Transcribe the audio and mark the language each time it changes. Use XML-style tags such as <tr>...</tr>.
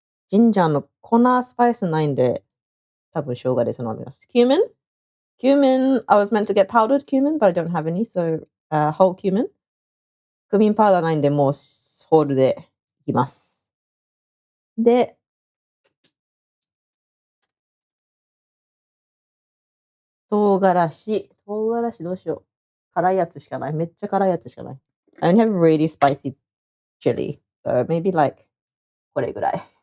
<ja>Ginger の粉スパイスないんで、多分生姜でそのままです。</ja> <en>Cumin? Cumin, I was meant to get powdered cumin, but I don't have any, so whole cumin.</en> <ja>クミンパウダーないんで、もうホールでいきます。で、唐辛子どうしよう。辛いやつしかない。めっちゃ辛いやつしかない。</ja> <en>I only have really spicy chili, so maybe like</en> <ja>これぐらい。</ja>